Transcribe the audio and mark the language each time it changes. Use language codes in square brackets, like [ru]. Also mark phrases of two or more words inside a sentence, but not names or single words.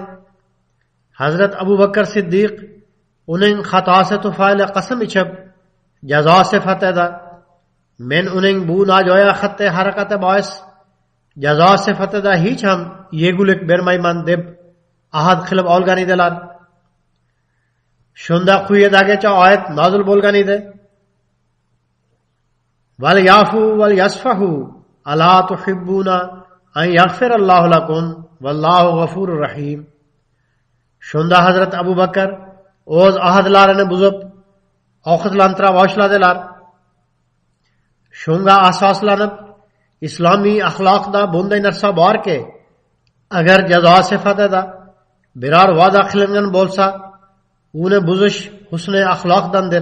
[uz] Hazrat Abu Bakr Siddiq uning xatosi tufayli qasam ichib, jazo sifatida men uning bu nojo'ya xatti harakati bois jazo sifatida hech ham yegulik bermayman deb ahd qilib olgan edilar. Shunda quyidagicha oyat nozil bo'lgan edi: [ar] وليعفوا وليصفحوا ألا تحبون أن يغفر الله لكم والله غفور رحيم. [uz] Shunda Hazrat Abu Bakr o'z ahdlarini buzib ovqatlantira boshladilar. Shunga asoslanib islomiy axloqda bunday narsa borki, agar jazo sifatida biror va'da qilingan bo'lsa, uni buzish husni axloqdandir.